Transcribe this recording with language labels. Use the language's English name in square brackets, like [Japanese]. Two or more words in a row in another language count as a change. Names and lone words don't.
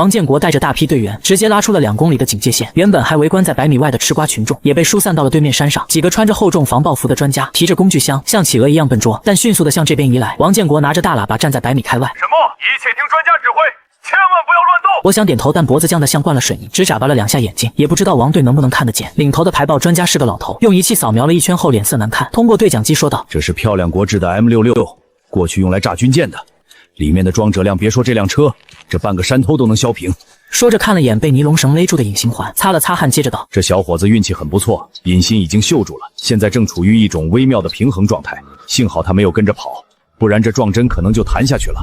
[Chinese] 王建國帶着大批隊員直接拉出了2公里的警戒線，原本還圍觀在100米外的吃瓜群眾也被疏散到了對面山上。幾個穿着厚重防爆服的專家提着工具箱，像企鵝一樣笨拙，但迅速地向這邊移來。王建國拿着大喇叭站在100米開外。沈墨，一切聽專家指揮，千萬不要亂動！我想點頭，但脖子僵得像灌了水泥，只眨巴了2下眼睛，也不知道王隊能不能看得見。領頭的排爆專家是個老頭，用儀器掃描了一圈後臉色難看，通過對講機說道： 這是漂亮國制的 M66，過去用來炸軍艦的，裡面的裝載量別說這輛車，這半個山頭都能削平。說着看了眼被尼龍繩勒住的隱形環，擦了擦汗，接着道： 這小伙子運氣很不錯，引信已經嗅住了，現在正處於一種微妙的平衡狀態，幸好他沒有跟着跑，不然這撞針可能就彈下去了。